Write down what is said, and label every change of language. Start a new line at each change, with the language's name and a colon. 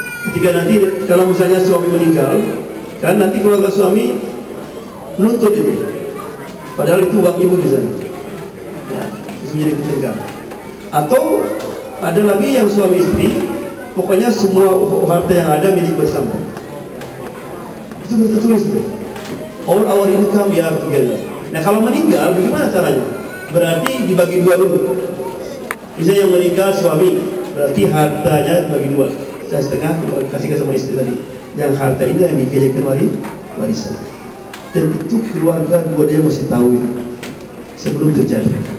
Indonesian: Ketika nanti kalau misalnya suami meninggal, kan nanti keluarga suami menuntut itu. Padahal itu uang ibu di sana. Ya, itu menjadi ketegangan. Atau ada lagi yang suami istri, pokoknya semua harta yang ada milik bersama. Itu mesti tertulis itu.
English: All our income we are together.
Indonesian: Nah kalau meninggal bagaimana caranya? Berarti dibagi dua dulu. Misalnya yang meninggal suami, berarti hartanya dibagi dua. Saya setengah kasihkan sama istri tadi. Yang harta ini yang dipilihkan warisan. Dan itu keluarga dua-duanya mesti tahu itu sebelum terjadi.